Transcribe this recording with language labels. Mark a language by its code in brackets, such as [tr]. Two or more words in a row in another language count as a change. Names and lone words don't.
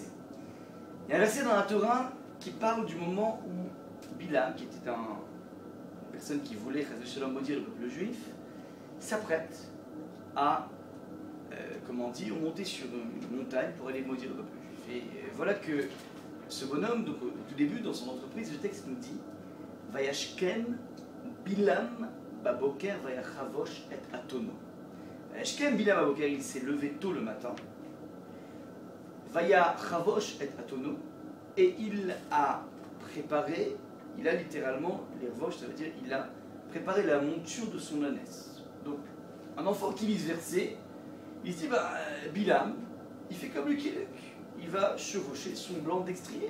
[fr] Il y a un verset dans la Torah qui parle du moment où Bilam, qui était une personne qui voulait maudire le peuple juif, s'apprête à monter sur une montagne pour aller maudire le peuple juif. Et voilà que ce bonhomme, donc, au tout début, dans son entreprise, le texte nous dit [he] וישכם בלעם בבקר ויחבש את אתנו. שכם בלעם בבקר, [fr] il s'est levé tôt le matin. [he] ויחבש את אתנו, [fr] et il a préparé, il a littéralement, les Rvosh, ça veut dire il a préparé la monture de son ânesse. Donc, un enfant qui lit ce verset, il se dit, Bilam, il fait comme Lucky Luke, il va chevaucher son blanc d'extrier.